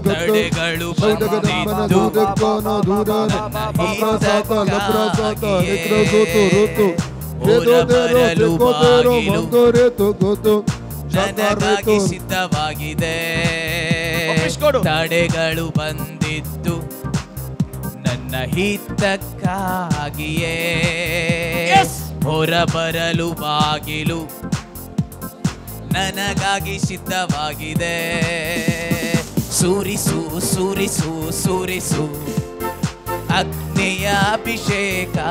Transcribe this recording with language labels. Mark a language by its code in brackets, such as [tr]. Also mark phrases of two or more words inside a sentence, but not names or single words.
[kn] ತಡೆಗಳು Gattara, Dudekana, Dudana, Abrasata, Labrasata, Nikrasoto, Roto, Vedodero, Cotero, Mondoreto, Goto, ನನಗಾಗಿ ಸಿದ್ಧವಾಗಿದೆ ತಡೆಗಳು ಬಂದಿದ್ದು ನನ್ನ ಹಿತಕ್ಕಾಗಿಯೇ ಹೊರಬರಲು ಬಾಗಿಲು ನನಗಾಗಿ ಸಿದ್ಧವಾಗಿದೆ ಸುರಿಸು ಸುರಿಸು ಸುರಿಸು ಅಗ್ನಿಯ ಅಭಿಷೇಕ